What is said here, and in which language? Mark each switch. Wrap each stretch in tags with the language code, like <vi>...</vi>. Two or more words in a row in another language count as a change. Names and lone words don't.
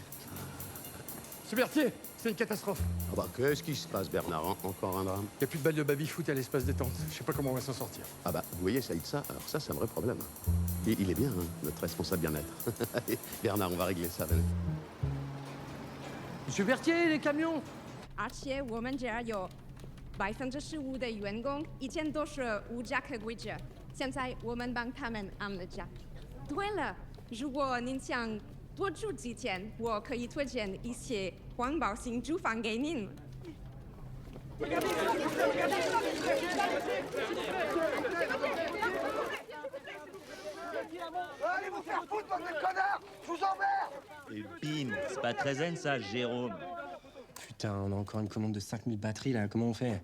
<fr>Monsieur Berthier, c'est une catastrophe. Ah bah, qu'est-ce qui se passe, Bernard? Encore un drame? Il n'y a plus de balle de baby-foot à l'espace détente. Je sais pas comment on va s'en sortir. Ah bah, vous voyez, Saïd, ça, alors ça, c'est un vrai problème. Il est bien, hein, notre responsable bien-être. Allez, Bernard, on va régler ça, venez. Monsieur Berthier, les camions!</fr> <zh>而且我们这儿有15%的员工，以前都是无家可归者，现在我们帮他们安了家。对了，如果您想多住几天，我可以推荐一些环保型住房给您。</zh> <fr>Allez vous faire foutre, bande de connards! Je vous emmerde! Et bim, c'est pas très zen ça, Jérôme. Putain, on a encore une commande de 5000 batteries là, comment on fait?</fr>